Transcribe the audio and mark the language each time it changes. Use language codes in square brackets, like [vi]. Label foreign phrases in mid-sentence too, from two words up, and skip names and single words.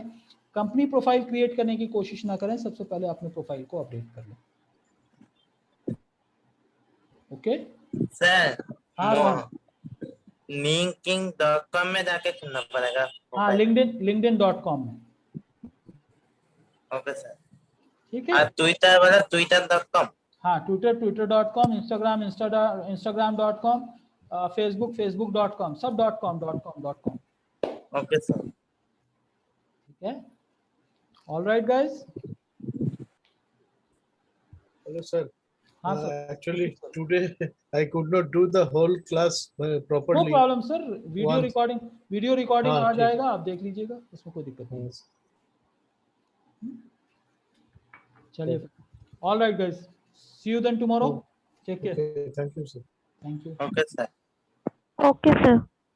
[en] company profile create [hi] करने की कोशिश ना करें, सबसे पहले अपने प्रोफाइल को अपडेट कर लें। [en] ओके सर, [hi] हाँ, linking.com में जाके चुनना पड़ेगा। हाँ, linkedin.com में। [en] okay sir, [hi] ठीक है, ट्विटर वाला twitter.com। हाँ, twitter.com, instagram.com, facebook.com, सब .com। [en] okay sir. [hi] ठीक है, [en] all right guys. Hello, sir. [hi] हाँ सर, [en] Actually, today I could not do the whole class नो properly. problem sir. video recording [hi] हाँ, आ ठीक। जाएगा, आप देख लीजिएगा, उसमें कोई दिक्कत नहीं। [en] Yes. चलिए, all right guys, see you then tomorrow. take care, Okay, thank you, sir. thank you. okay sir. Okay, sir.